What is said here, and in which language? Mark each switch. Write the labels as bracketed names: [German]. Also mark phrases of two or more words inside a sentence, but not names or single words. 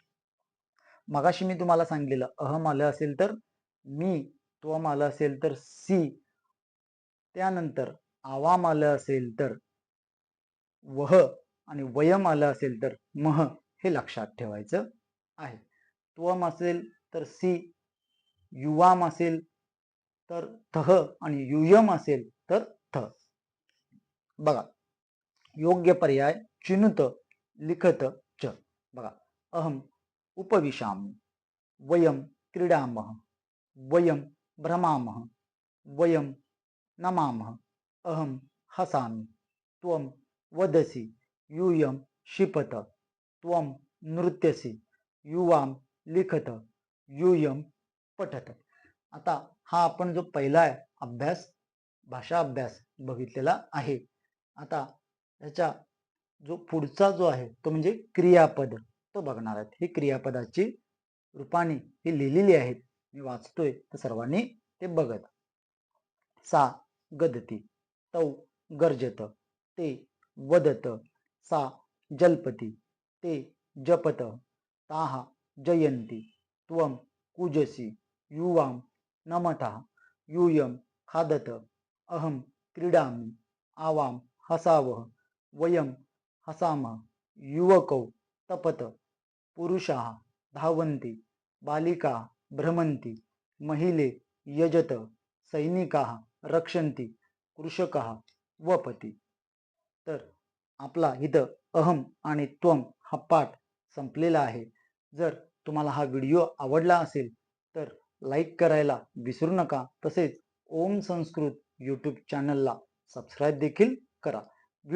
[Marathi] मगाशी मी तुम्हाला सांगितलेलं अहम आलं असेल तर मी, त्वम आलं असेल तर सी, त्यानंतर आवाम आलं असेल तर वह आणि वयम आलं असेल तर मह, हे लक्षात ठेवायचं आहे. त्वम असेल तर सी, युवाम असेल तर तह आणि युयम असेल तर थ. [Sanskrit] बघा, योग्य पर्याय चिनुत, लिखत च. बघा, अहम उपविशामि, वयम क्रीडामः, वयम भ्रमामः, वयम नमामः, अहम हसामि, त्वम वदसि, यूयम क्षिपत, त्वम नृत्यसि, युवाम लिखत, यूयम पठत. [Marathi] आता हा आपण जो पहिला अभ्यास, भाषा अभ्यास बघितलेला आहे. आता याचा जो पुढचा जो आहे तो म्हणजे क्रियापद, तो बघणार आहेत. ही क्रियापदाची रूपाने ही लिहिलेली आहेत, मी वाचतोय तर सर्वांनी ते बघत. [Sanskrit] सा गदती, तौ गर्जत, ते वदत, सा जल्पती, ते जपत, ताः जयन्ति, त्वं कूजसि, युवां नमतः, यूयं खादत, अहं क्रीडामि, आवां हसावः, वयं हसामः, युवकौ तपत, पुरुषाः धावन्ति, बालिकाः भ्रमन्ति, महिले यजत, सैनिकाः रक्षन्ति, कृषकाः वपति. [Marathi] तर आपला इथं अहम आणि त्वम हा पाठ संपलेला आहे. जर तुम्हाला हा व्हिडिओ आवडला असेल तर लाईक करायला विसरू नका. तसेच ओम संस्कृत यूट्यूब चॅनलला सबस्क्राईब देखील करा.